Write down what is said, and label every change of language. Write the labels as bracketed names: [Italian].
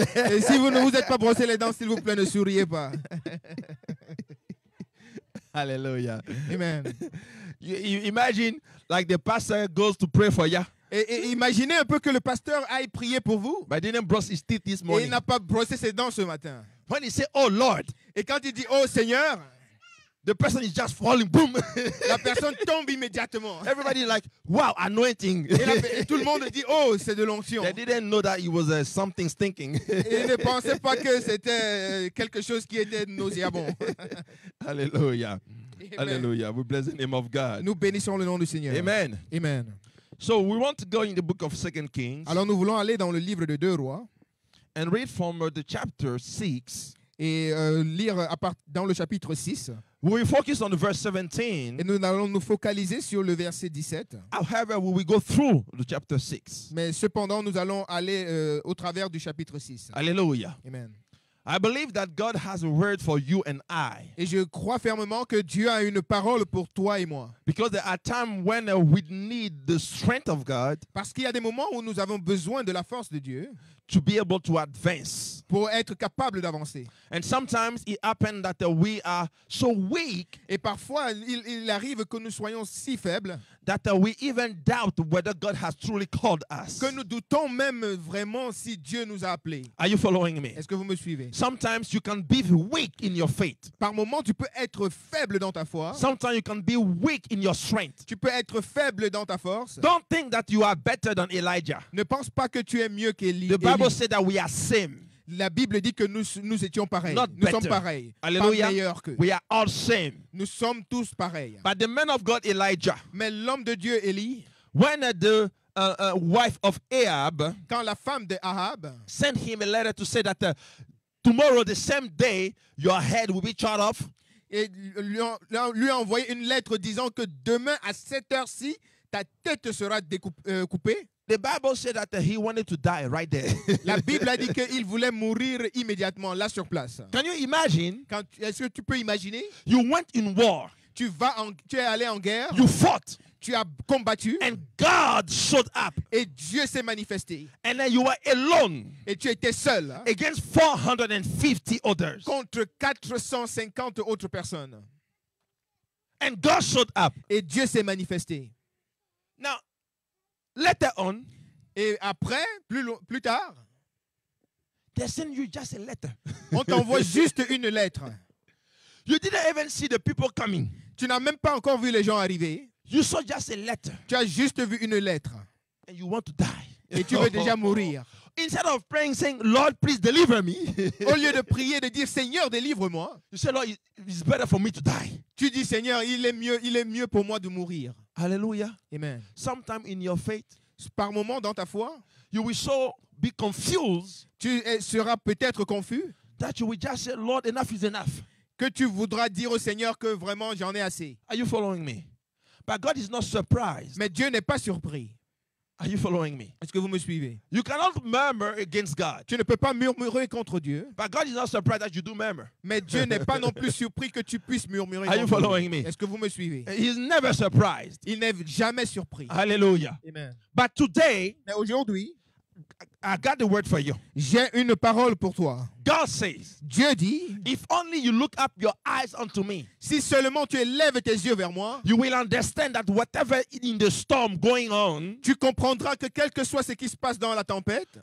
[French] Et si vous ne vous êtes pas brossé les dents, s'il vous plaît, ne souriez pas. [English] Hallelujah. Amen. You imagine like the pastor goes to pray for you, [French] Et imaginez un peu que le pasteur aille prier pour vous [English] but didn't brush his teeth this [French] et il [English] morning. [French] n'a pas brossé ses dents ce matin. [English] When he say, "Oh Lord," [French] Et quand il dit « Oh Seigneur », [English] the person is just falling. Boom. [French] la personne tombe immédiatement. [English] Everybody like, "Wow, anointing." [French] Et tout le monde dit « Oh, c'est de l'onction [English] They ». didn't know that it was something stinking. [French] Et il ne pensait pas que c'était quelque chose qui était nauséabond. [English] Hallelujah. Amen. Hallelujah. We bless the name of God. [French] Nous bénissons le nom du Seigneur. [English] Amen. Amen. So we want to go in the book of 2 Kings [French] Alors nous voulons aller dans le livre de 2 Rois [English] and read from the chapter 6. [French] et lire dans le chapitre 6. [English] We will focus on the verse 17. [French] Et nous allons nous focaliser sur le verset 17. [English] However, we will go through the chapter 6. [French] Mais cependant, nous allons aller au travers du chapitre 6. [English] Hallelujah. Amen. I believe that God has a word for you and I. [French] Et je crois fermement que Dieu a une parole pour toi et moi. [English] Because there are times when we need the strength of God [French] Parce qu'il y a des moments où nous avons besoin de la force de Dieu [English] to be able to advance. [French] pour être capable d'avancer. [English] And sometimes it happens that we are so weak [French] Et parfois, il arrive que nous soyons si faibles [English] that we even doubt whether God has truly called us. [French] que nous doutons même vraiment si Dieu nous a appelés. [English] Are you following me? [French] Est-ce que vous me suivez? [English] Sometimes you can be weak in your faith. [French] Par moments, tu peux être faible dans ta foi. [English] Sometimes you can be weak in your strength. [French] Tu peux être faible dans ta force. [English] Don't think that you are better than Elijah. [French] Ne pense pas que tu es mieux qu'Élie. [English] The Bible said that we are same. [French] La Bible dit que nous étions pareils. [English] Not [French] Nous sommes [English] better. [French] pareils. [English] Hallelujah. [French] Pas meilleurs qu'eux. [English] We are all same. [French] Nous sommes tous pareils. [English] But the man of God Elijah, [French] Mais l'homme de Dieu, Élie, [English] when the wife of Ahab [French] quand la femme de Ahab [English] sent him a letter to say that tomorrow, the same day, your head will be chopped off. [French] et lui a envoyé une lettre disant que demain à cette heure-ci, ta tête sera coupée. [English] The Bible said that he wanted to die right there. [French] La Bible a dit qu'il voulait mourir immédiatement, là sur place. [English] Can you imagine? [French] Est-ce que tu peux imaginer? [English] You went in war. [French] Tu es allé en guerre, [English] You fought. [French] tu as combattu, [English] And God showed up. [French] et Dieu s'est manifesté. [English] And then you were alone [French] Et tu étais seul hein, [English] against 450 others. [French] contre 450 autres personnes. [English] And God showed up. [French] Et Dieu s'est manifesté. [English] Now, later on, [French] Et après, plus tard, [English] they send you just a letter. [French] on t'envoie juste une lettre. [English] You didn't even see the people coming. [French] Tu n'as même pas encore vu les gens arriver. [English] You saw just a letter. [French] Tu as juste vu une lettre. [English] And you want to die. [French] Et tu veux déjà mourir. [English] Instead of praying, saying, Lord, please deliver me. [French] Au lieu de prier, de dire Seigneur, délivre-moi, [English] You say, Lord, it's better for me to die. [French] tu dis Seigneur, il est mieux pour moi de mourir. [English] Hallelujah. Amen. Sometime in your faith, [French] Par moment dans ta foi, [English] you will so be confused [French] seras peut-être confus, [English] that you will just say, Lord, enough is enough. [French] que tu voudras dire au Seigneur que vraiment j'en ai assez. [English] Are you following me? But God is not surprised. [French] Mais Dieu n'est pas surpris. [English] Are you following me? [French] Est-ce que vous me suivez? [English] You cannot murmur against God. [French] Tu ne peux pas murmurer contre Dieu. [English] But God is not surprised that you do murmur. [French] Mais Dieu n'est pas non plus surpris que tu puisses murmurer [English] Are you [French] contre [English] following [French] lui. [English] me? [French] Est-ce que vous me suivez? [English] He's never surprised. [French] Il n'est jamais surpris. [English] Hallelujah. Amen. But today, [French] Mais aujourd'hui, [English] I got the word for you. [French] j'ai une parole pour toi. [English] God says, [French] Dieu dit, [English] if only you look up your eyes unto me, [French] si seulement tu élèves tes yeux vers moi, [English] you will understand that whatever in the storm going on, [French] tu comprendras que quel que soit ce qui se passe dans la tempête,